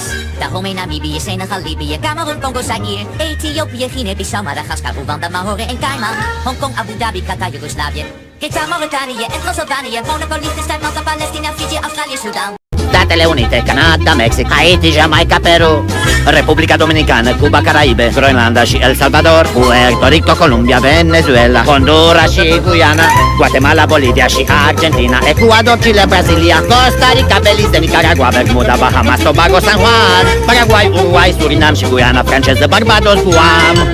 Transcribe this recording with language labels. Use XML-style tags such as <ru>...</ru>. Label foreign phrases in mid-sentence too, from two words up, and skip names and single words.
<nl>Dahomey, Namibië, Senegal, Libië, Cameroen, Congo, Zaïre. Ethiopië, Guinea-Bissau, Madagaskar, Rwanda, Mahore en Cayman. Hongkong, Abu Dhabi, Qatar, Joegoslavië. Gita, Mauritanië en Transilvanië. Monaco, Liechtenstein, Malta, Palestina, Fiji, Australië, Sudaan.</nl> <ro>Statele Unite,</ro> <nl>Canada, Mexic, Haiti, Jamaica, Peru,</nl> <ro>Republica Dominicana, Cuba, Caraibe, Groenlanda și El Salvador, Puerto Rico, Colombia, Venezuela, Honduras și Guyana, Guatemala, Bolivia și Argentina, Ecuador, Chile, Brazilia, Costa Rica, Belize, Nicaragua, Bermuda, Bahamas, Tobago, San Juan, Paraguay, Uruguay, Surinam și Guyana franceză, Barbados, Guam.</ro>